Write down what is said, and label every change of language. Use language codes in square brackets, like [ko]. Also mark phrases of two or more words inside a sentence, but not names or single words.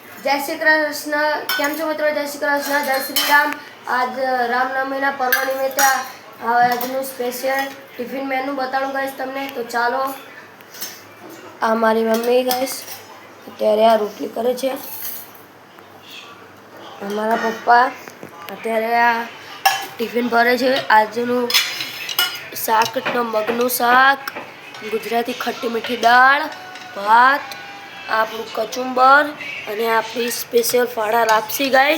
[hi] जय श्री कृष्ण। [gu] કેમ છો મિત્રો? [hi] जय श्री कृष्ण, जय श्री राम। [gu] આજ રામનવમીના પર્વ નિમિત્તે આજનું સ્પેશિયલ ટિફિન મેનુ બતાડું ગાઈસ તમને। તો ચાલો, આ મારી મમ્મી ગાઈસ અત્યારે આ રોટલી કરે છે, અમારા પપ્પા અત્યારે આ ટિફિન ભરે છે। આજનું શાક મગનું શાક, ગુજરાતી ખટ્ટી મીઠી દાળ, ભાત, આપણું કચુંબર અને આપણી સ્પેશિયલ ફાડા લાપસી ગાઈસ।